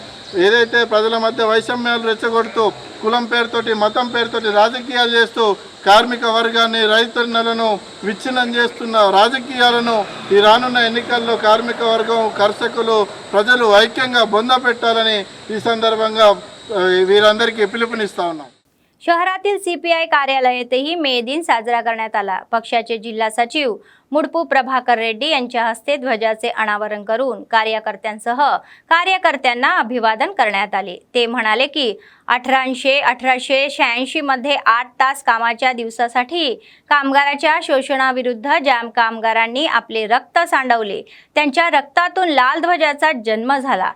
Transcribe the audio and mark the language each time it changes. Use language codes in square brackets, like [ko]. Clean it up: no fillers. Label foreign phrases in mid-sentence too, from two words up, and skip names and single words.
[te] ఏదైతే ప్రజల మధ్య వైషమ్యాలు రెచ్చగొడుతూ కులం పేరుతోటి మతం పేరుతోటి రాజకీయాలు చేస్తూ కార్మిక వర్గాన్ని రైతన్నలను విచ్ఛిన్నం చేస్తున్న రాజకీయాలను ఈ రానున్న ఎన్నికల్లో కార్మిక వర్గం కర్షకులు ప్రజలు ఐక్యంగా బొందపెట్టాలని ఈ సందర్భంగా వీరందరికీ పిలుపునిస్తా ఉన్నాం। [mr] शहरातील CPI कार्यालयातही मे दिन साजरा करण्यात आला। पक्षाचे जिल्हा सचिव मुडपू प्रभाकर रेड्डी यांच्या हस्ते ध्वजाचे अनावरण करून कार्यकर्त्यांसह कार्यकर्त्यांना अभिवादन करण्यात आले। ते म्हणाले की 1886 मध्ये 8 तास कामाच्या दिवसासाठी कामगाराच्या शोषणाविरुद्ध ज्या कामगारांनी आपले रक्त सांडवले त्यांच्या रक्तातून लाल ध्वजाचा जन्म झाला।